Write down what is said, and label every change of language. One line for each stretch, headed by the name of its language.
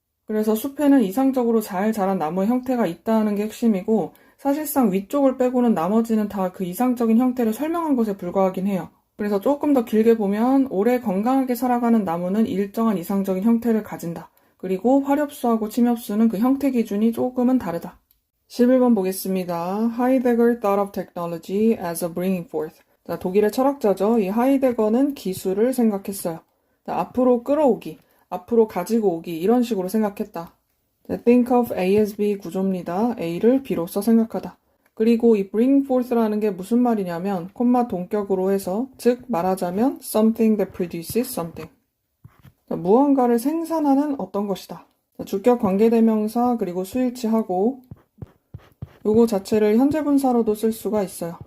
Korean: 그래서 숲에는 이상적으로 잘 자란 나무의 형태가 있다는 게 핵심이고 사실상 위쪽을 빼고는 나머지는 다 그 이상적인 형태를 설명한 것에 불과하긴 해요. 그래서 조금 더 길게 보면 오래 건강하게 살아가는 나무는 일정한 이상적인 형태를 가진다. 그리고 화렵수하고 침엽수는 그 형태 기준이 조금은 다르다. 11번 보겠습니다.
English: Heidegger thought of technology as a bringing forth.
Korean: 자, 독일의 철학자죠. 이 하이데거는 기술을 생각했어요. 자, 앞으로 끌어오기, 앞으로 가지고 오기 이런 식으로 생각했다. 자,
English: think of A as B
Korean: 구조입니다. A를 B로서 생각하다. 그리고 이
English: bring forth
Korean: 라는 게 무슨 말이냐면 콤마 동격으로 해서 즉 말하자면
English: something that produces something.
Korean: 자, 무언가를 생산하는 어떤 것이다. 자, 주격 관계대명사 그리고 수일치하고 요거 자체를 현재 분사로도 쓸 수가 있어요.